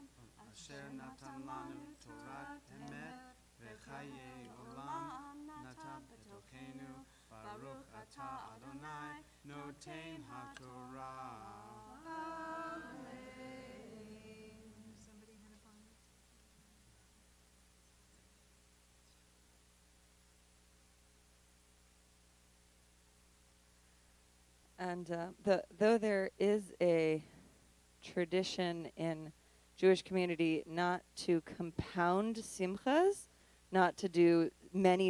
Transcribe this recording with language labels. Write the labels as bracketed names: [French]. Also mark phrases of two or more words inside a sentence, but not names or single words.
[Hebrew] אשר נתן לנו תורת אמת וחיי עולם נתן בתוכנו ברוך אתה אדני נותן התורה. [English] And though there is a tradition in Jewish community not to compound simchas, not to do many